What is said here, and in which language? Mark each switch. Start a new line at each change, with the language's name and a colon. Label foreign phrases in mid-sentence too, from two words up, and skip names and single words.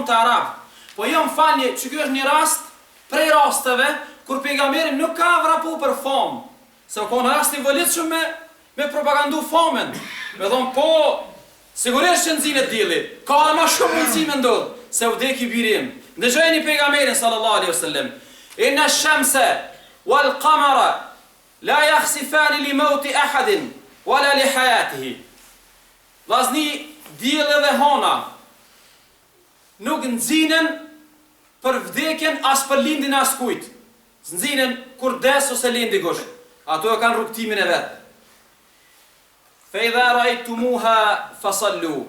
Albanian: Po jo më falni, që kjo është një rast prej rasteve kur pejgamberi nuk ka vrapu për famë, se o konë rasti volitshëm me propagandu famën, me thonë po, sigurisht që nëzinë dili, ka dhe ma shumë mundësi me ndodhë, se vdeki birim. Ndëgjojeni pejgamberin
Arabic: صلى الله عليه وسلم إن الشمس والقمر لا يخسفان لموت أحد ولا لحياته.
Albanian: Vllazni, dielli dhe hona nuk nxinen për vdekjen as për lindjen as kujt. Nxinen kur des ose lind dikush. Ato e kanë rrugtimin e vet.
Arabic: فإذا رأيتموها فصلوا.